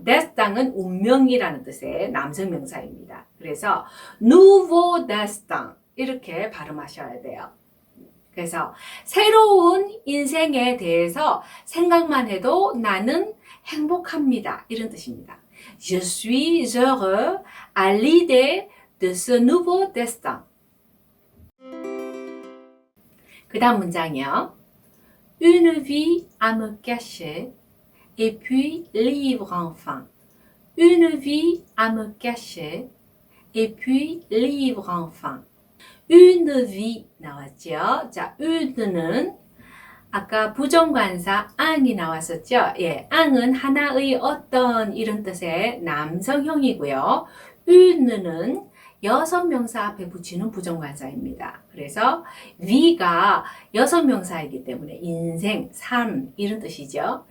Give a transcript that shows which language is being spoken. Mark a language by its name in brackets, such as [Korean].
[Korean] destin은 운명이라는 뜻의 남성 명사입니다. 그래서 [French] nouveau destin [Korean] 이렇게 발음하셔야 돼요. 그래서 새로운 인생에 대해서 생각만 해도 나는 행복합니다. 이런 뜻입니다. [French] Je suis heureux à l'idée de ce nouveau destin. [Korean] 그 다음 문장이요. [French] Une vie à me cacher et puis libre enfin. Une vie à me cacher et puis libre enfin. une vie [Korean] 나왔죠. 자, une는 아까 부정관사 앙이 나왔었죠. 예, 앙은 하나의 어떤 이런 뜻의 남성형이고요. une는 여성명사 앞에 붙이는 부정관사입니다. 그래서 vi가 여성명사이기 때문에 인생, 삶 이런 뜻이죠.